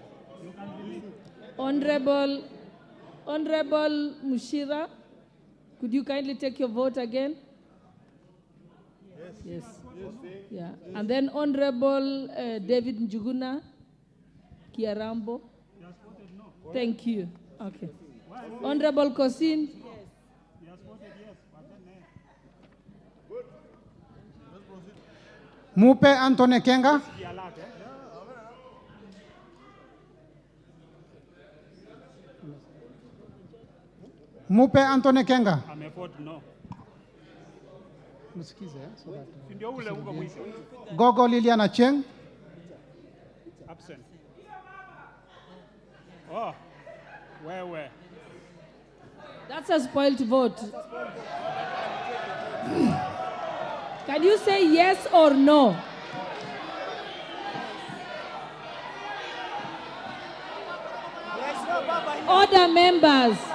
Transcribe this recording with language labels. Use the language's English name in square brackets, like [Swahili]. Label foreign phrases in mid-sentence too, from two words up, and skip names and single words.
[English] Honorable Mushira, could you kindly take your vote again? Yes. Yeah. And then Honorable David Njuguna Kiarambo. Thank you. Okay. Honorable Kosin. [Swahili] Mupe Anthony Kenga. Mupe Anthony Kenga. Amevote no. Msikize, [English] so that, [Swahili] Si ndio ule uko mwisho. Gogo Liliana Cheng. [English] Absent. Oh, where? That's a spoiled vote. Can you say yes or no? Order members.